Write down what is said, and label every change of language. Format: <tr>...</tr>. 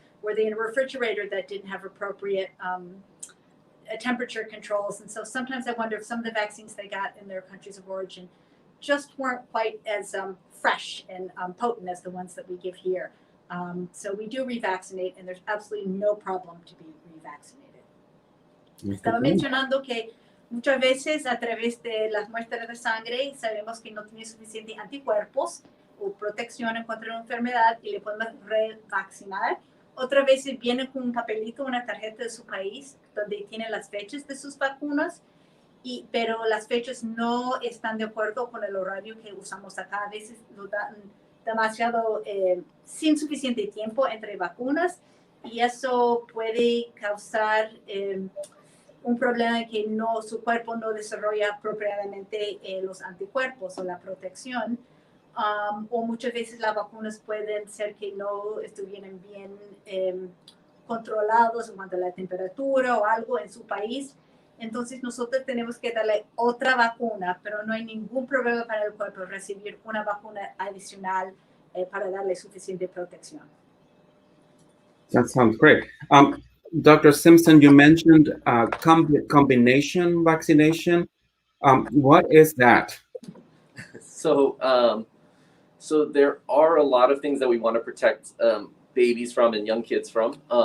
<en>Were they in a refrigerator that didn't have appropriate temperature controls? And so sometimes I wonder if some of the vaccines they got in their countries of origin just weren't quite as fresh and potent as the ones that we give here. So we do revaccinate, and there's absolutely no problem to be revaccinated.</en> <es>Estaba mencionando que muchas veces a través de las muestras de sangre sabemos que no tiene suficiente anticuerpos o protección en contra de una enfermedad y le podemos revaccinar. Otras veces viene con un papelito, una tarjeta de su país donde tiene las fechas de sus vacunas, pero las fechas no están de acuerdo con el horario que usamos acá. A veces lo dan demasiado sin suficiente tiempo entre vacunas y eso puede causar un problema que su cuerpo no desarrolla apropiadamente los anticuerpos o la protección. O muchas veces las vacunas pueden ser que no estuvieran bien controlados en cuanto a la temperatura o algo en su país. Entonces nosotros tenemos que darle otra vacuna, pero no hay ningún problema para el cuerpo recibir una vacuna adicional para darle suficiente protección.</es> <en>That sounds great. Dr. Simpson, you mentioned combination vaccination. What is that? So there are a lot of things that we want to protect babies from and young kids from.</en>